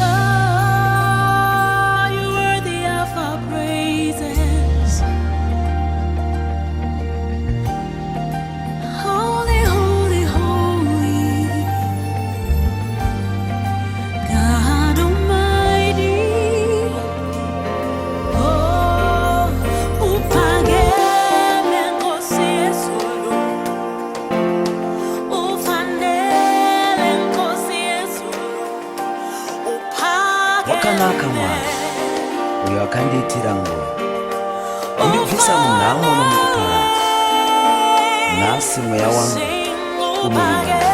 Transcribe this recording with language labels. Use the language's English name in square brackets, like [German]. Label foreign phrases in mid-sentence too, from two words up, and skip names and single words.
[English] Oh, you're worthy of our praises. Holy, holy, holy, God Almighty. [Zulu] Oh, uphakeme Nkosi yezulu, ufanele Nkosi yezulu, [Shona] Wakanaka Mwari, uyo akandiitira nguo undibvisa munhamo nomukuparadza. Nhasi mweya wangu unorinda.